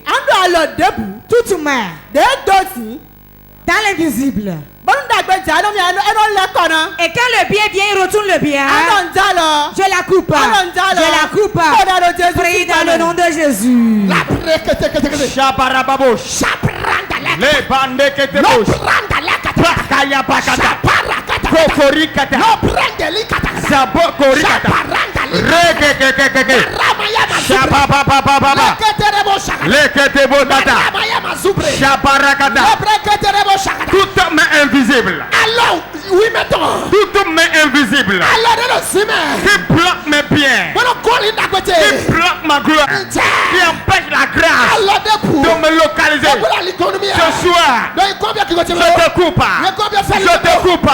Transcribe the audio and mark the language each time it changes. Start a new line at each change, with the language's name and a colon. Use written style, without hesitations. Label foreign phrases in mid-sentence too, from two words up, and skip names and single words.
French: Toute main dans l'invisible. Et quand le bien vient, il retourne le bien. Je la coupe. Je la coupe. Prie dans le nom de Jésus. Les bandés qui te bougent. Bakaya bakata. Kokorikata. Sabokorikata. Rekekekekeke. Shabababababa. Leketebotata. Shabarakata. Toute main invisible. Toute main invisible. Qui bloque mes biens. Qui bloque ma gloire. Qui empêche la grâce de me localiser. Ce soir, je te coupe. Je te coupe.